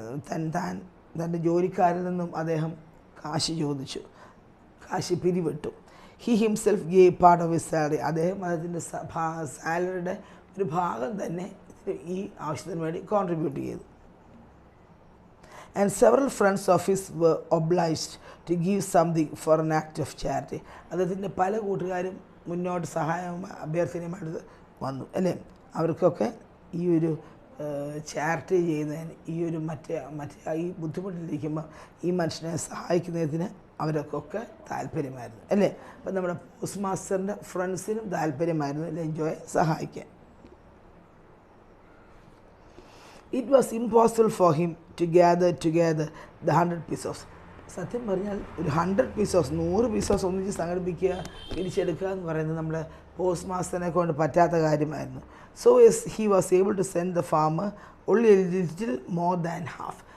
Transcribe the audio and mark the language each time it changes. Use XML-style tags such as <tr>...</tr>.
<ml>തൻ്റെ ജോലിക്കാരിൽ നിന്നും അദ്ദേഹം കാശ് ചോദിച്ചു, കാശ് പിരിവിട്ടു.</ml> <en>He himself gave part of his salary.</en> <ml>അദ്ദേഹത്തിൻ്റെ സാലറിയുടെ ഒരു ഭാഗം തന്നെ ഈ ആവശ്യത്തിന് വേണ്ടി കോൺട്രിബ്യൂട്ട് ചെയ്തു.</ml> <en>And several friends of his were obliged to give something for an act of charity.</en> <ml>അദ്ദേഹത്തിൻ്റെ പല കൂട്ടുകാരും മുന്നോട്ട് സഹായം അഭ്യർത്ഥനയുമായിട്ട് വന്നു അല്ലേ. അവർക്കൊക്കെ ഈ ഒരു ചാരിറ്റി ചെയ്യുന്നതിന്, ഈ ഒരു മറ്റേ ഈ ബുദ്ധിമുട്ടിലിരിക്കുമ്പോൾ ഈ മനുഷ്യനെ സഹായിക്കുന്നതിന് അവർക്കൊക്കെ താല്പര്യമായിരുന്നു അല്ലേ. അപ്പം നമ്മുടെ പോസ്റ്റ് മാസ്റ്ററിൻ്റെ ഫ്രണ്ട്സിനും താല്പര്യമായിരുന്നു ലെഞ്ചോയെ സഹായിക്കാൻ.</ml> <en>It was impossible for him to gather together the 100 pesos.</en> <ml>സത്യം പറഞ്ഞാൽ ഒരു 100 pesos 100 pesos ഒന്നിച്ച് സംഘടിപ്പിക്കുക, പിരിച്ചെടുക്കുക എന്ന് പറയുന്നത് നമ്മുടെ പോസ്റ്റ് മാസ്റ്ററിനെ കൊണ്ട് പറ്റാത്ത കാര്യമായിരുന്നു.</ml> <en>So he was able to send the farmer only a little more than half.</en>